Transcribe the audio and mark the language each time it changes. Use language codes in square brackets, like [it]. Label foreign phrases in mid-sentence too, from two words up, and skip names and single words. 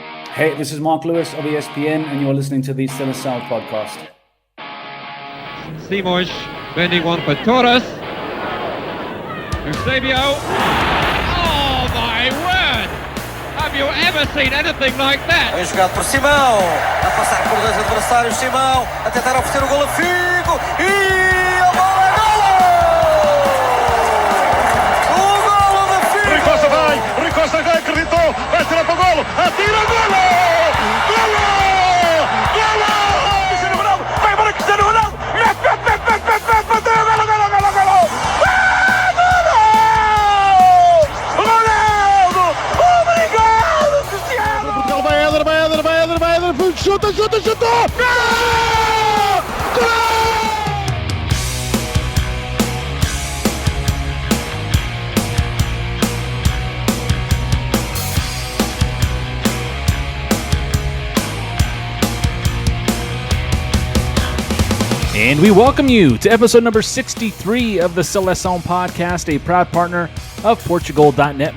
[en] Hey, this is Mark Lewis of ESPN, and you're listening to the Seleção podcast. Simões bending one for Torres. Eusebio. Oh my word! Have you ever seen anything like that? [pt] Bem jogado por Simão, a passar por dois adversários. Simão a tentar oferecer o golo a Figo e a bola é golo! O golo de Figo! Rui Costa já acreditou, vai tirar para o golo, atira golo! Golo! Golo! Cristiano Ronaldo, vai embora Cristiano Ronaldo! Bateu, golo, golo, golo, golo! Chuta! Gol! Gol! [en] And we welcome you to episode number 63 of the Seleção podcast, a proud partner of Portugal.net.